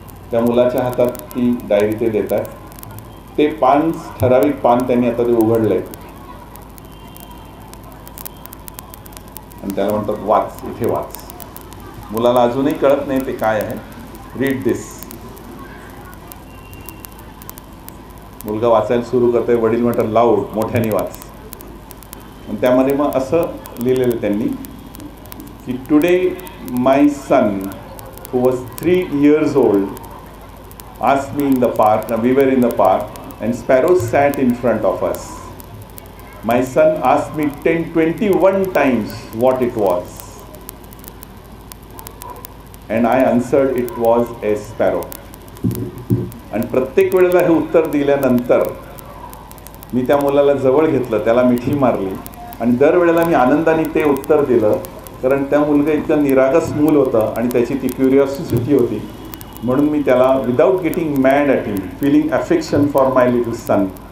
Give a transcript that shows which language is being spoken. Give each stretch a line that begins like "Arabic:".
Marathi: त्या मुलाच्या हातात ती डायरी ते देतात. ते पान, ठराविक पान त्यांनी आता ते उघडलंय आणि त्याला म्हणतात वाच, इथे वाच. मुलाला अजूनही कळत नाही ते काय आहे. रीड दिस. मुलगा वाचायला सुरू करतोय. वडील म्हणतात लाऊड, मोठ्याने वाच. आणि त्यामध्ये मग असं लिहिलेलं त्यांनी की
English: Today my son who was 3 years old asked me in the park, we were in the park and sparrows sat in front of us. My son asked me 21 times what it was and I answered it was a sparrow.
Marathi: आणि प्रत्येक वेळेला हे उत्तर दिल्यानंतर मी त्या मुलाला जवळ घेतलं, त्याला मिठी मारली आणि दरवेळेला मी आनंदाने ते उत्तर दिलं, कारण त्या मुलगा इतकं निरागस मूल होतं आणि त्याची ती क्युरिओसिटी होती. म्हणून मी त्याला
English: Without getting mad at him, feeling affection for my little son.